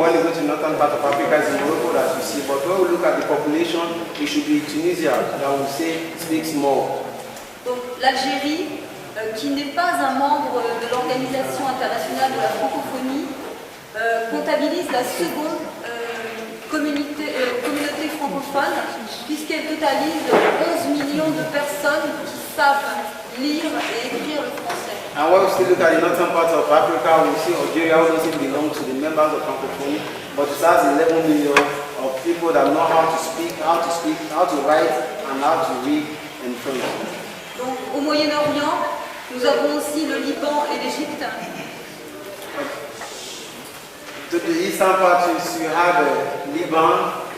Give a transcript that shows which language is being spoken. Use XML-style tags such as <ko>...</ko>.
<en>When you go to the northern part of Africa, it's in Morocco that you see. But when we look at the population, it should be Tunisia that we say speaks more.</en> <fr>Donc l'Algérie, qui n'est pas un membre de l'Organisation internationale de la francophonie, comptabilise la seconde communauté francophone, puisqu'elle totalise 11 millions de personnes qui savent lire et écrire le français.</fr> <en>And when we still look at the northern part of Africa, we see Algeria also belongs to the members of francophonie, but it has 11 million of people that know how to speak, how to write, and how to read in French.</en> <fr>Donc, au Moyen-Orient, nous avons aussi le Liban et l'Égypte.</fr> <en>To the eastern part, you have Liban,</en>